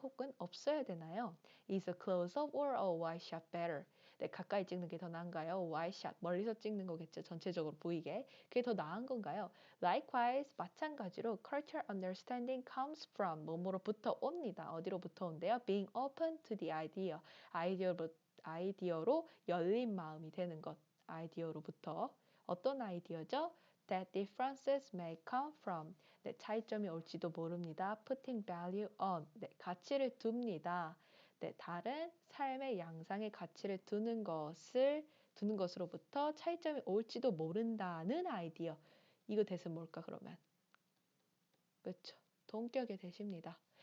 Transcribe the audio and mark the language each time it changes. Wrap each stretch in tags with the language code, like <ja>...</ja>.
<ko>혹은 없어야 되나요?</ko> <en>Is a close-up or a wide shot better?</en> <ko>네, 가까이 찍는 게 더 나은가요?</ko> <en>wide shot,</en> <ko>멀리서 찍는 거겠죠. 전체적으로 보이게. 그게 더 나은 건가요?</ko> <en>Likewise,</en> <ko>마찬가지로</ko> <en>cultural understanding comes from</en> <ko>뭐뭐로부터 옵니다. 어디로부터 온대요?</ko> <en>Being open to the idea.</en> <ko>아이디어로 열린 마음이 되는 것. 아이디어로부터. 어떤 아이디어죠?</ko> <en>That differences may come from.</en> <ko>네, 차이점이 올지도 모릅니다.</ko> <en>Putting value on.</en> <ko>네, 가치를 둡니다. 네, 다른 삶의 양상의 가치를 두는 것으로부터 차이점이 올지도 모른다는 아이디어. 이거 대신 뭘까 그러면? 그렇죠. 동격의 대시입니다.</ko>